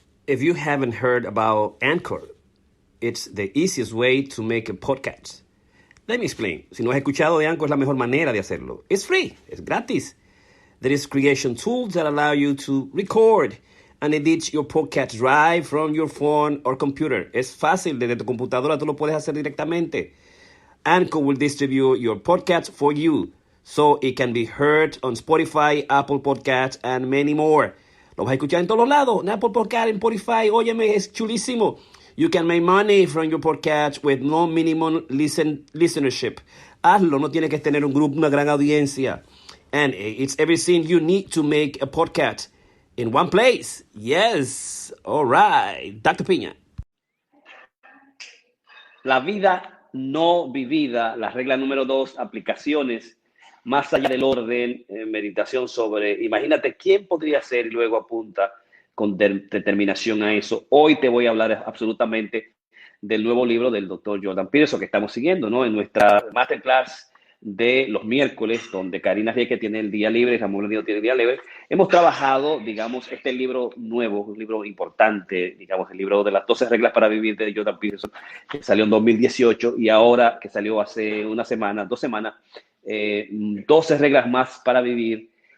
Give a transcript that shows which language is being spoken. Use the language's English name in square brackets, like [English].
[English] If you haven't heard about Anchor, it's the easiest way to make a podcast. Let me explain. [Spanish] Si no has escuchado de Anchor, es la mejor manera de hacerlo. [English] It's free. [Spanish] Es gratis. [English] There is creation tools that allow you to record and edit your podcast right from your phone or computer. [Spanish] Es fácil. Desde tu computadora tú lo puedes hacer directamente. [English] Anchor will distribute your podcast for you so it can be heard on Spotify, Apple Podcasts, and many more. [Spanish] Lo vas a escuchar en todos lados. En Apple Podcasts, en Spotify. Óyeme, es chulísimo. [English] You can make money from your podcast with no minimum listenership. [Spanish] Hazlo, no tienes que tener un grupo, una gran audiencia. [English] And it's everything you need to make a podcast in one place. Yes. All right. Dr. Piña. [Spanish] La vida no vivida, la regla número 2, aplicaciones más allá del orden, meditación sobre, imagínate quién podría ser y luego apunta con determinación a eso. Hoy te voy a hablar absolutamente del nuevo libro del doctor Jordan Peterson que estamos siguiendo, ¿no? En nuestra masterclass de los miércoles, donde Karina Rieke tiene el día libre y Ramón Landino tiene el día libre, hemos trabajado, digamos, este libro nuevo, un libro importante, digamos, el libro de las 12 reglas para vivir de Jordan Peterson, que salió en 2018 y ahora que salió hace una semana, 2 semanas, 12 reglas más para vivir,